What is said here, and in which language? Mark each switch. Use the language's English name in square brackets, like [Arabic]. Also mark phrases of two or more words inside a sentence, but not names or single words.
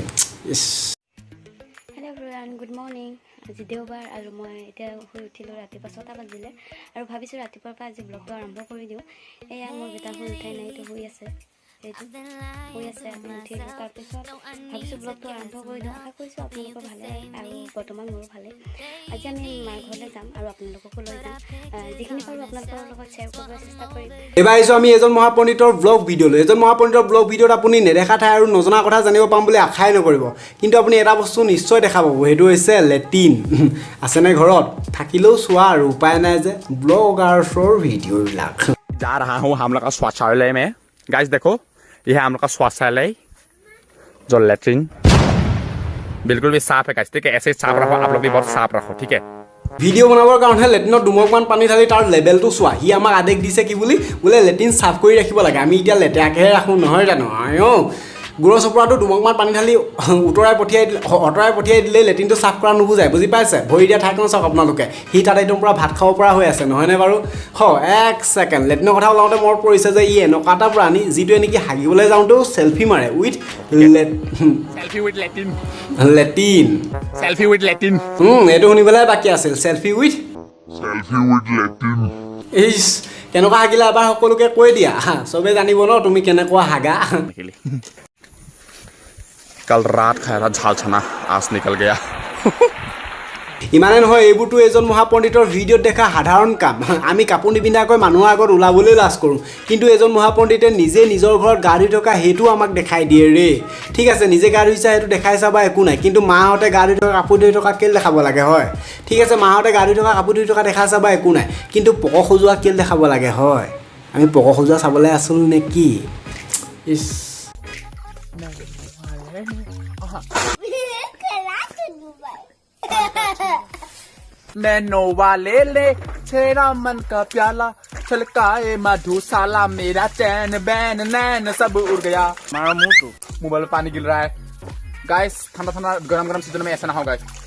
[English] hello everyone good morning [Assamese] আজি দেওবাৰ আৰু মই এতিয়া শুই উঠিলোঁ ৰাতিপুৱা 6টা বাজিলে আৰু ভাবিছোঁ ৰাতিপুৱাৰ পৰা আজি ব্লগটো আৰম্ভ কৰি দিওঁ এয়া মোৰ বেটা শুই উঠাই নাই এইটো শুই আছে আমি উঠিলোঁ তাৰপিছত ভাবিছোঁ ব্লগটো আৰম্ভ কৰি দিওঁ আশা কৰিছোঁ আপোনালোকৰ ভালে আৰু বৰ্তমান মোৰো ভালে আজি আমি মাৰ ঘৰলৈ যাম আৰু আপোনালোককো লৈ যাম যিখিনি পাৰোঁ আপোনালোকৰ লগত শ্বেয়াৰ কৰিবলৈ চেষ্টা কৰিম এইবাৰ আহিছোঁ আমি এজন মহাপণ্ডিতৰ ব্লগ ভিডিঅ'লৈ এজন মহাপণ্ডিতৰ ব্লগ ভিডিঅ'ত আপুনি নেদেখা ঠাই আৰু নজনা কথা জানিব পাম বুলি আশাই নকৰিব কিন্তু আপুনি এটা বস্তু নিশ্চয় দেখা পাব সেইটো হৈছে লেট্ৰিন আছেনে ঘৰত থাকিলেও চোৱা আৰু উপায় নাই যে ব্লগাৰ্ছৰ ভিডিঅ'বিলাক [Hindi] जा रहा हूँ हम लोग का शौचालय में गाइस देखो ये है हम लोग का शौचालय जो लेट्रिन बिल्कुल भी साफ है गाइस ठीक है ऐसे ही साफ रखो आप लोग भी बहुत साफ रखो ठीक है [Assamese] ভিডিঅ' বনাবৰ কাৰণে লেট্ৰিনত দুমগমান পানী ঢালি তাৰ লেভেলটো চোৱা সি আমাক আদেশ দিছে কি বুলি বোলে লেট্ৰিন চাফ কৰি ৰাখিব লাগে আমি এতিয়া লেতেৰাকৈহে ৰাখোঁ নহয় জানো গুড়ৰ চপৰাটো দুমকমান পানী ঢালি আঁতৰাই পঠিয়াই দিলে লেট্ৰিনটো চাফ কৰা নুবুজায় বুজি পাইছে ভৰি দিয়া ঠাইখন চাওক আপোনালোকে সি তাত একদম পূৰা ভাত খাব পৰা হৈ আছে নহয়নে বাৰু এক ছেকেণ্ড লেট্ৰিনৰ কথা ওলাওঁতে মনত পৰিছে যে ই এনেকুৱা এটা প্ৰাণী যিটোৱে নেকি হাগিবলৈ যাওঁতেও চেল্ফি মাৰে উইথ লেট্ৰিন এইটো শুনিবলৈ বাকী আছিল চেল্ফি উইথ ইচ কেনেকুৱা হাগিলে এবাৰ সকলোকে কৈ দিয়া চবেই জানিব ন তুমি কেনেকুৱা হাগা [Hindi] कल रात खाया था झाल छना आज निकल गया [Assamese] ইমানে নহয় এইবোৰতো এজন মহাপণ্ডিতৰ ভিডিঅ'ত দেখা সাধাৰণ কাম আমি কাপোৰ নিপিন্ধাকৈ মানুহৰ আগত ওলাবলৈ লাজ কৰোঁ কিন্তু এজন মহাপণ্ডিতে নিজে নিজৰ ঘৰত গা ধুই থকা সেইটো আমাক দেখাই দিয়ে ৰে ঠিক আছে নিজে গা ধুইছা সেইটো দেখাই চাবা একো নাই কিন্তু মাহঁতে গা ধুই থকা কাপোৰ ধুই থকা কেলে দেখাব লাগে হয় ঠিক আছে মাহঁতে গা ধুই থকা কাপোৰ ধুই থকা দেখাই চাবা একো নাই কিন্তু পক সজোৱা কেলে দেখাব লাগে হয় আমি পক সজোৱা চাবলৈ আছোঁ নেকি ইছ [Hindi] नैनोवा ले ले तेरा मन का प्याला छलकाए मधुशाला मेरा चैन बैन नैन सब उड़ गया मारा मुंह तो मोबाइल में पानी गिर रहा है गाइस ठंडा ठंडा गरम गरम सीजन में ऐसा ना हो गाइस